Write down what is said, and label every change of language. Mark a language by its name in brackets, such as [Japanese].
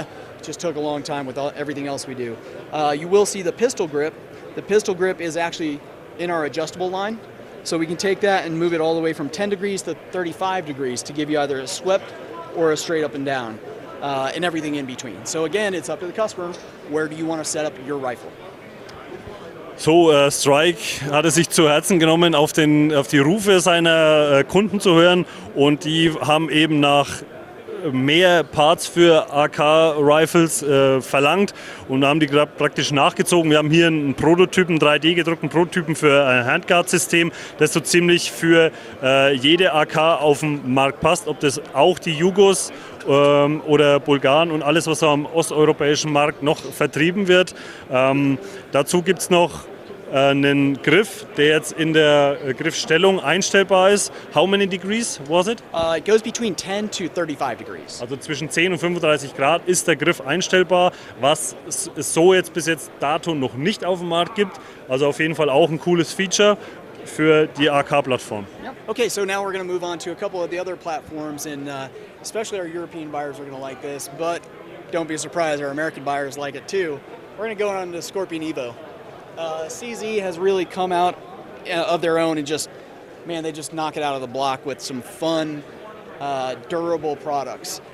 [English] It just took a long time with everything else we do. You will see the pistol grip. The pistol grip is actually in our adjustable line. So we can take that and move it all the way from 10 degrees to 35 degrees to give you either a swept or a straight up and down, and everything in between. So again, it's up to the customer. Where do you want to set up your rifle? [German] So, Strike hat es sich zu Herzen genommen, auf die Rufe seiner Kunden zu hören, und die haben eben nach mehr Parts für AK-Rifles verlangt und haben die praktisch nachgezogen. Wir haben hier einen Prototypen, 3D gedruckten Prototypen für ein Handguard System, das so ziemlich für jede AK auf dem Markt passt, ob das auch die Jugos oder Bulgaren und alles, was am osteuropäischen Markt noch vertrieben wird. Dazu gibt es noch einen Griff, der jetzt in der Griffstellung einstellbar ist. [English] How many degrees was it? It goes between 10 to 35 degrees. [German] Also zwischen 10 und 35 Grad ist der Griff einstellbar, was es so jetzt bis jetzt dato noch nicht auf dem Markt gibt. Also auf jeden Fall auch ein cooles Feature für die AK-Plattform. [English] Yep. Okay, so now we're going to move on to a couple of the other platforms, and especially our European buyers are going to like this, but don't be surprised, our American buyers like it too. We're going to go on to Scorpion Evo. CZ has really come out of their own and they just knock it out of the block with some fun, durable products.